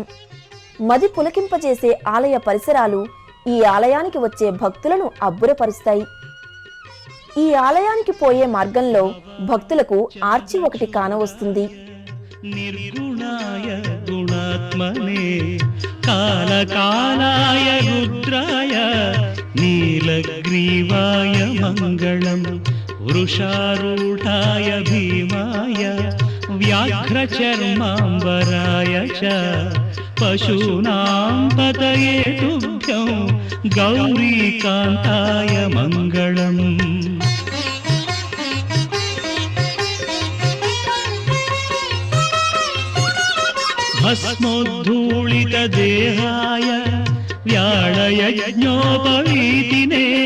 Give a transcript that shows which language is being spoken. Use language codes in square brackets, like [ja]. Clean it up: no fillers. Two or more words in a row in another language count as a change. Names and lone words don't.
[te] మది పులకింపజేసే ఆలయ పరిసరాలు ఈ ఆలయానికి వచ్చే భక్తులను అబ్బురపరుస్తాయి. ఈ ఆలయానికి పోయే మార్గంలో భక్తులకు ఆర్చి ఒకటి కానవస్తుంది. [sa] నిర్గుణాయ గుణాత్మనే కాలకాలాయ రుద్రాయ नीलग्रीवाय मङ्गलम् वृषारूढाय भीमाय व्याघ्रचर्माम्बराय च पशूनां पतये तुभ्यं गौरीकान्ताय मङ्गलम् भस्मोद्धूलितदेहाय व्याळयज्ञोपवीतिने